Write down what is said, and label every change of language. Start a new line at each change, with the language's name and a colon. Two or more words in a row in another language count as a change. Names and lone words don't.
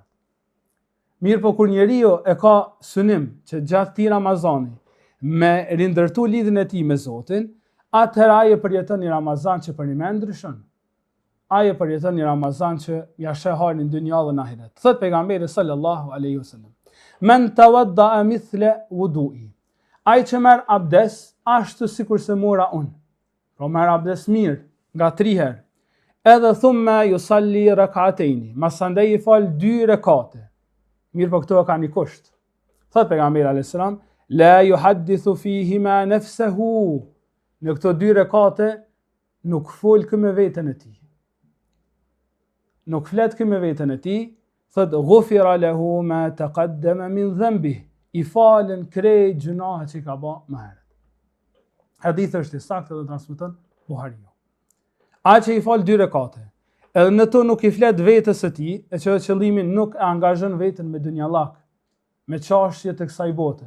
Albanian: Mirë po kur njeriu e ka synim që gjatë këtij Ramazani me rindërtu lidhjen e tij me Zotin, atëherë ai e përjeton një Ramazan që për një me ndryshon. Ai e përjeton një Ramazan që ja sheh halin në dynjë dhe në ahiret. Thot pejgamberi
Arabic: صلى الله عليه وسلم: "من توضأ مثل وضوئي."
Albanian: Ai që merr abdes ashtu sikur se mora unë. Pra merr abdes mirë, nga 3 herë. Edhe
Arabic: ثم يصلي ركعتين.
Albanian: Masandej i fal 2 rekate. Mirë po këto ka një kusht. Thot pejgamberi
Arabic: عليه السلام: "لا يحدث فيهما نفسه."
Albanian: Në këto 2 rekate nuk fol kë me veten e tij. Nuk flet kë me veten e tij, thot
Arabic: غفر له ما تقدم من ذنبه.
Albanian: I falen krejt gjunahet që i ka bë më herët. Hadithi është i saktë dhe transmeton Buhariu. Ai që i fal 2 rekate, edhe në to nuk i flet vetes së tij, e që qëllimin nuk e angazhon veten me dunjallak, me çështje të kësaj bote.